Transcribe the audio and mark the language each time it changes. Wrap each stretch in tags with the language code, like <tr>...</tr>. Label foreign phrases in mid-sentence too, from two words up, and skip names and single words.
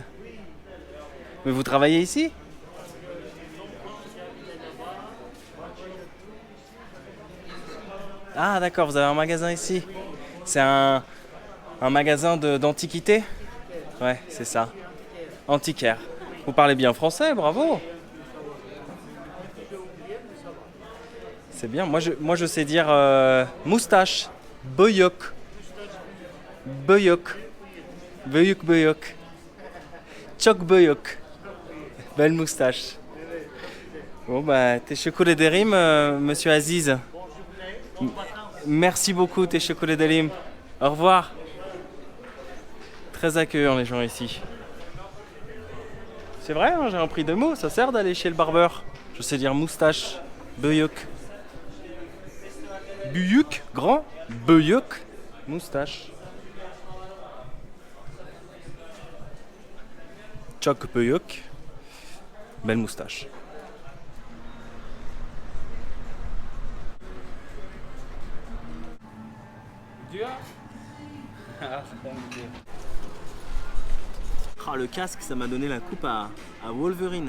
<fr>Mais vous travaillez ici? Ah d'accord, vous avez un magasin ici. C'est un magasin d'antiquité? Ouais, c'est ça. Antiquaire. Vous parlez bien français, bravo. C'est bien. Moi je sais dire moustache.</fr> <tr>Boyok. Boyok. Boyok boyok. Çok boyok.</tr> <fr>Belle moustache. Bon bah</fr> <tr>teşekkür ederim</tr> <fr>monsieur Aziz. Merci beaucoup</fr> <tr>teşekkür ederim.</tr> <fr>Au revoir. Très accueillant les gens ici. C'est vrai, hein, j'ai appris 2 mots, ça sert d'aller chez le barbeur. Je sais dire moustache, boyok. Büyük, grand, boyok, moustache.</fr> <tr>Çok boyok,</tr> <fr>belle moustache. Ah, le casque, ça m'a donné la coupe à Wolverine.</fr>